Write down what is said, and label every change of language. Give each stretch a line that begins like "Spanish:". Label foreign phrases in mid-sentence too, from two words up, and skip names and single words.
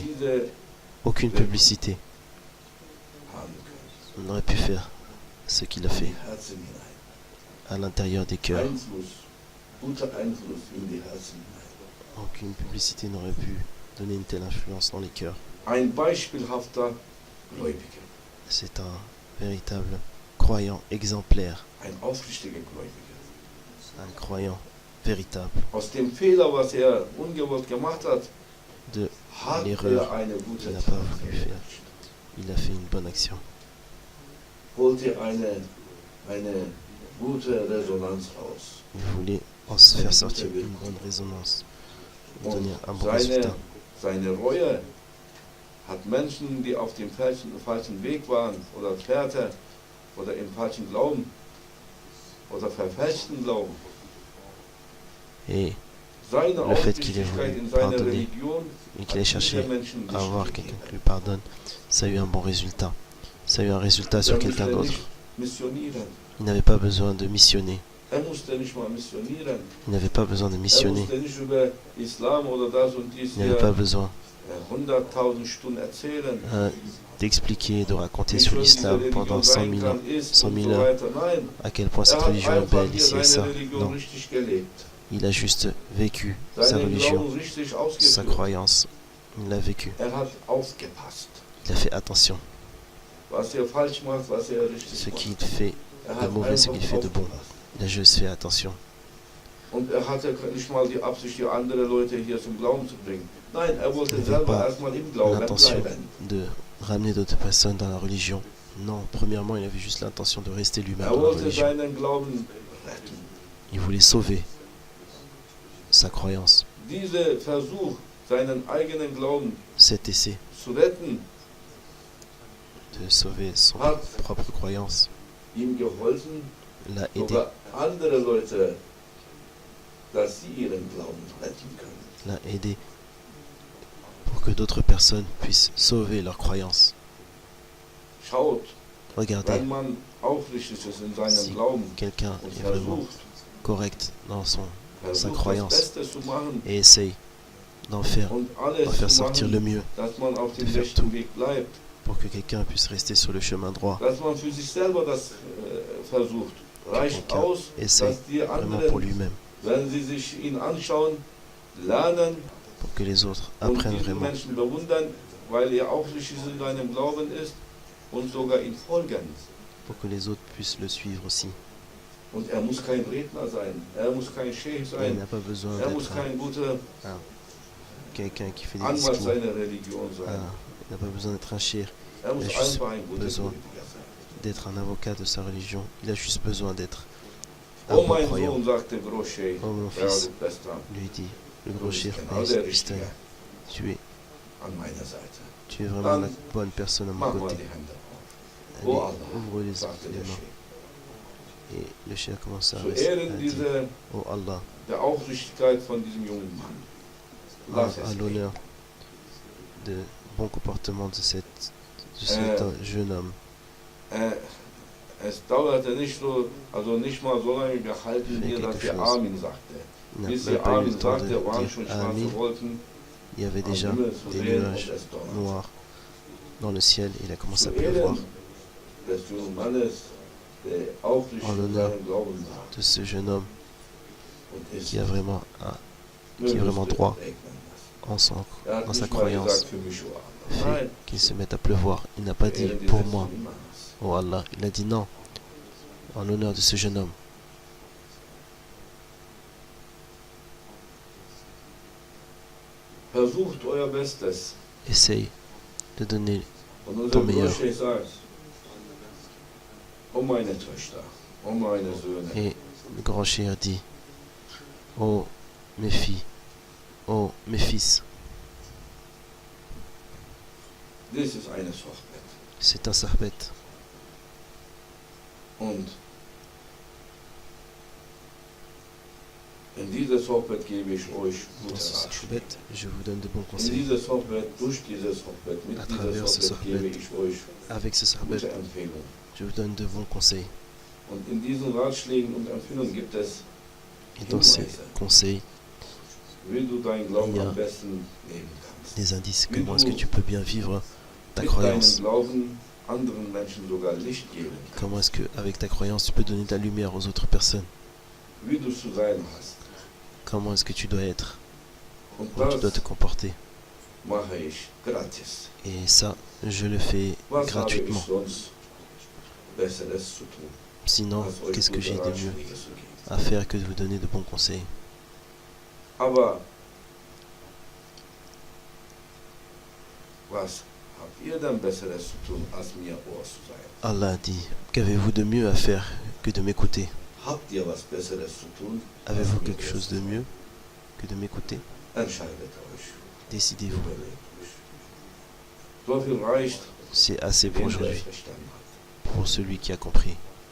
German: diese
French: aucune publicité.
German: haben können.
French: On aurait pu faire ce qu'il a
German: In
French: fait
German: die Herzen hinein.
French: à l'intérieur des cœurs.
German: Einfluss, guter Einfluss in die Herzen hinein.
French: Aucune publicité n'aurait pu donner une telle influence dans les cœurs.
German: Ein beispielhafter Gläubiger,
French: C'est un véritable croyant exemplaire,
German: ein aufrichtiger Gläubiger.
French: un croyant véritable.
German: Aus dem Fehler, was er ungewollt gemacht hat,
French: De
German: hat
French: l'erreur
German: er eine gute
French: qu'il n'a
German: Tat
French: pas voulu faire.
German: verwirklicht.
French: Il a fait une bonne action.
German: Holte eine gute Resonanz raus.
French: Il voulait en se faire sortir une bonne résonance,
German: Und
French: donner un bon résultat.
German: seine Reue hat Menschen, die auf dem falschen Weg waren oder Fährte oder im falschen Glauben oder verfälschten Glauben,
French: Et
German: seine
French: Le fait qu'il ait
German: Aufrichtigkeit
French: voulu
German: in seiner
French: pardonner
German: Religion
French: et qu'il ait cherché
German: diese Menschen
French: à avoir
German: nicht
French: quelqu'un
German: gegeben.
French: qui lui pardonne, ça a eu un bon résultat. Ça a eu un résultat sur
German: Er
French: quelqu'un
German: musste
French: d'autre.
German: nicht missionieren.
French: Il n'avait pas besoin de missionner.
German: Er musste nicht mal missionieren.
French: Il n'avait pas besoin de
German: Er
French: missionner.
German: musste nicht über Islam oder das und dies
French: Il n'avait pas
German: hier
French: besoin
German: 100.000 Stunden erzählen.
French: d'expliquer, de raconter
German: Wie
French: sur
German: schön diese
French: l'islam
German: Religion
French: pendant 100
German: sein
French: 000 ans,
German: kann, ist
French: 100
German: und
French: 000
German: so
French: heures,
German: weiter. Nein,
French: à quel point cette
German: er hat
French: religion est
German: einfach
French: belle,
German: hier
French: ici et ça.
German: seine Religion
French: Non,
German: richtig gelebt.
French: il a juste vécu sa
German: Seinen
French: religion,
German: Glauben richtig
French: sa
German: ausgeführt.
French: croyance. Il l'a vécu.
German: Er hat aufgepasst.
French: Il a fait attention.
German: Was er falsch macht, was er richtig
French: Ce
German: macht.
French: qu'il fait
German: Er
French: de
German: hat
French: mauvais, ce
German: einfach
French: qu'il fait de bon.
German: aufgepasst.
French: Il a juste fait attention.
German: Und er hatte nicht mal die Absicht, hier andere Leute hier zum Glauben zu bringen. Nein, er wollte
French: Il n'avait
German: selber
French: pas
German: erstmal im Glauben
French: l'intention
German: bleiben.
French: de ramener d'autres personnes dans la religion. Non, premièrement, il avait juste l'intention de rester lui-même
German: Er
French: dans la
German: wollte
French: religion.
German: seinen Glauben retten.
French: Il voulait sauver sa croyance.
German: Dieser Versuch, seinen eigenen Glauben
French: Cet essai
German: zu retten,
French: de sauver son
German: hat
French: propre croyance
German: ihm geholfen,
French: l'a aidé,
German: sogar andere Leute, dass sie ihren Glauben retten können.
French: l'a aidé pour que d'autres personnes puissent sauver leur croyance.
German: Schaut,
French: Regardez,
German: wenn man aufrichtig ist in seinem
French: Si
German: Glauben
French: quelqu'un
German: und
French: est vraiment
German: versucht,
French: correct dans sa
German: das
French: croyance
German: Beste zu machen
French: et essaye d'en faire
German: und alles zu
French: sortir le
German: machen,
French: mieux
German: dass man auf dem
French: de faire
German: rechten
French: tout.
German: Weg bleibt,
French: pour que quelqu'un puisse rester sur le chemin droit,
German: dass man für sich selber das versucht. Reicht
French: quelqu'un
German: aus,
French: essaye
German: dass die
French: vraiment pour
German: anderen,
French: lui-même,
German: wenn sie sich ihn anschauen, lernen
French: pour que les autres
German: und
French: apprennent
German: diesen
French: vraiment,
German: Menschen bewundern, weil er aufrichtig in seinem Glauben ist und sogar ihm folgen.
French: pour que les autres puissent le suivre aussi.
German: Und er muss kein Redner sein, er muss kein Sheikh
French: Il
German: sein,
French: n'a pas besoin
German: er muss
French: d'être
German: kein guter
French: quelqu'un qui fait des
German: Anwalt
French: discours,
German: seiner Religion sein.
French: il n'a pas besoin d'être un shir,
German: Er muss er ist einfach ein guter
French: besoin.
German: Politiker sein.
French: d'être un avocat de sa religion. Il a juste besoin d'être un
German: Oh
French: bon
German: mein
French: croyant.
German: Sohn, sagte Groschey,
French: Oh mon
German: ja,
French: fils,
German: du bist dran,
French: lui dit le
German: du
French: gros
German: bist
French: shir,
German: genau der Einstein, Richtige
French: tu
German: an meiner Seite.
French: es vraiment la bonne personne à mon
German: Mach mal
French: côté.
German: die Hände auf.
French: Allez,
German: Oh Allah,
French: ouvre les
German: sagte der
French: mains.
German: Sheikh.
French: Et le shir commence à
German: Zu
French: dire,
German: Ehren
French: oh Allah,
German: der Aufrichtigkeit von diesem jungen Mann. Lass
French: à
German: es
French: l'honneur de bon comportement de cet jeune homme.
German: Es dauerte nicht so, also nicht mal so lange gehalten,
French: Fait
German: hier, dass
French: quelque
German: er
French: chose.
German: Amin sagte.
French: Il n'a
German: Bis
French: même
German: er
French: pas eu
German: Amin
French: le temps de
German: sagte, waren schon
French: dire
German: schwarze
French: Amin.
German: Wolken
French: Il y avait
German: am
French: déjà
German: Himmel zu
French: des
German: sehen
French: nuages
German: und es donnerte.
French: noirs dans le ciel et il a commencé
German: Zu
French: à pleuvoir.
German: Ehren des jungen Mannes, der aufrichtig
French: En
German: in
French: l'honneur
German: seinem Glauben war
French: De ce jeune homme
German: und ist,
French: qui a vraiment
German: möge
French: qui est
German: es
French: vraiment
German: dir
French: droit
German: segnen lassen.
French: en son,
German: Er hat
French: dans sa
German: nicht mal
French: croyance,
German: gesagt für mich,
French: oh Allah. fait
German: Nein,
French: qu'il se mette à pleuvoir. Il n'a pas dit
German: Ehren
French: pour
German: dieses
French: moi,
German: jungen Mannes.
French: oh Allah. Il a dit non, en l'honneur de ce jeune homme.
German: Versucht euer Bestes.
French: Essaye de donner
German: Und unser
French: Ton meilleur.
German: Groschey sagt, oh meine Töchter, oh meine Söhne,
French: et le grand chir dit, oh mes filles, oh mes fils,
German: dies ist eine Sochbett.
French: c'est un sarbet.
German: Und in dieser Sochbett gebe ich euch
French: Dans
German: gute
French: ce
German: Ratschläge.
French: sarbet, je vous donne de bons
German: In
French: conseils.
German: dieser Sochbett, durch dieses Sochbett, mit
French: À
German: dieser
French: travers ce
German: Sochbett gebe
French: Sochbett.
German: ich euch
French: Avec ce sarbet,
German: gute Empfehlungen.
French: je vous donne de bons conseils.
German: Und in diesen Ratschlägen und Empfehlungen gibt es
French: Et dans ces conseils,
German: wie du deinen Glauben Ja. am besten leben kannst.
French: des indices. Comment est-ce que tu peux bien vivre ta
German: Mit deinem
French: croyance?
German: Glauben anderen Menschen sogar Licht geben kannst.
French: Comment est-ce que avec ta croyance, tu peux donner de la lumière aux autres personnes?
German: Wie du zu sein hast.
French: Comment est-ce que tu dois être?
German: Und
French: Comment tu dois
German: das
French: te comporter?
German: mache ich gratis.
French: Et ça, je le fais
German: Was habe ich
French: gratuitement.
German: sonst Besseres zu tun,
French: Sinon,
German: als euch
French: qu'est-ce que
German: gute
French: j'ai de mieux
German: Ratschläge zu geben?
French: à faire que de vous donner de bons conseils?
German: Aber was habt ihr denn Besseres zu tun, als mir Ohr zu sein?
French: Allah dit, qu'avez-vous de mieux à faire que de m'écouter?
German: Habt ihr was Besseres zu tun?
French: Avez-vous
German: als mir
French: quelque
German: Ohr
French: chose
German: zu
French: de
German: sein?
French: mieux que de m'écouter?
German: Entscheidet euch.
French: Décidez-vous.
German: Überlegt euch. So viel reicht,
French: C'est assez pour
German: wenn ihr es
French: aujourd'hui,
German: verstanden habt.
French: pour celui qui a compris.